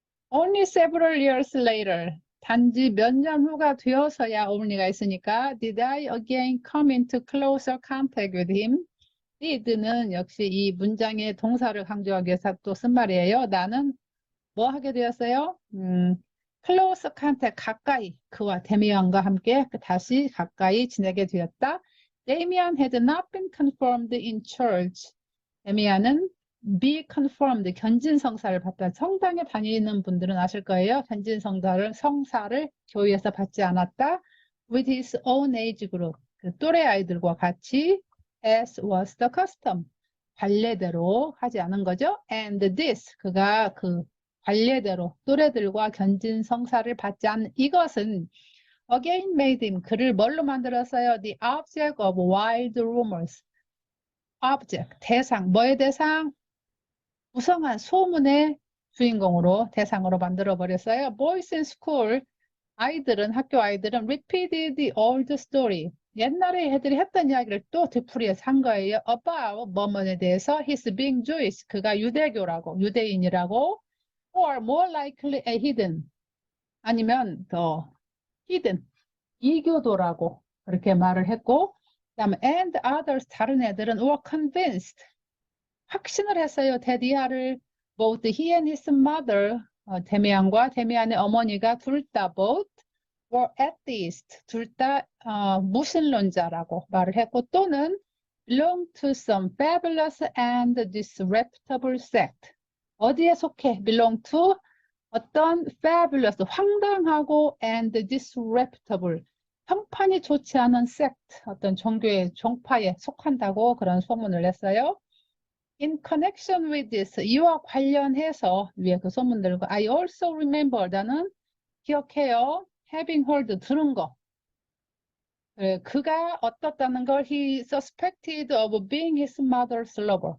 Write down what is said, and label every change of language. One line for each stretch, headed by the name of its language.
English: Only several years later.
Korean: 단지 몇 년 후가 되어서야 only가 있으니까
English: did I again come into closer contact with him?
Korean: did는 역시 이 문장의 동사를 강조하기 위해서 또 쓴 말이에요. 나는 뭐 하게 되었어요?
English: close contact,
Korean: 가까이 그와 데미안과 함께 다시 가까이 지내게 되었다.
English: 데미안 had not been confirmed in church.
Korean: 데미안은 be confirmed, 견진성사를 받다. 성당에 다니는 분들은 아실 거예요. 성사를 교회에서 받지 않았다.
English: With his own age group,
Korean: 그 또래 아이들과 같이
English: as was the custom,
Korean: 관례대로 하지 않은 거죠.
English: And this,
Korean: 그가 그 관례대로 또래들과 견진성사를 받지 않은 이것은
English: again made him,
Korean: 그를 뭘로 만들었어요?
English: The object of wild rumors. object, 대상,
Korean: 뭐의 대상? 무성한 소문의 주인공으로 대상으로 만들어 버렸어요.
English: Boys in school,
Korean: 학교 아이들은
English: repeated the old story.
Korean: 옛날에 애들이 했던 이야기를 또 되풀이해서 한 거예요. About 뭐뭐에 대해서
English: his being Jewish,
Korean: 그가 유대인이라고
English: or more likely a heathen,
Korean: 아니면 더 hidden, 이교도라고 그렇게 말을 했고 그다음에
English: and others,
Korean: 다른 애들은
English: were convinced,
Korean: 확신을 했어요.
English: 데디아를 both he and his mother,
Korean: 데미안과 데미안의 어머니가 둘 다
English: both were atheist,
Korean: 둘 다 무신론자라고 말을 했고 또는
English: belong to some fabulous and disreputable sect.
Korean: 어디에 속해? belong to 어떤 fabulous, 황당하고
English: and disreputable,
Korean: 평판이 좋지 않은 sect, 어떤 종파에 속한다고 그런 소문을 냈어요.
English: In connection with this,
Korean: 이와 관련해서 위에 그 소문들과
English: I also remember,
Korean: 나는 기억해요.
English: having heard,
Korean: 들은 거. 그가 어떻다는 걸
English: he suspected of being his mother's lover.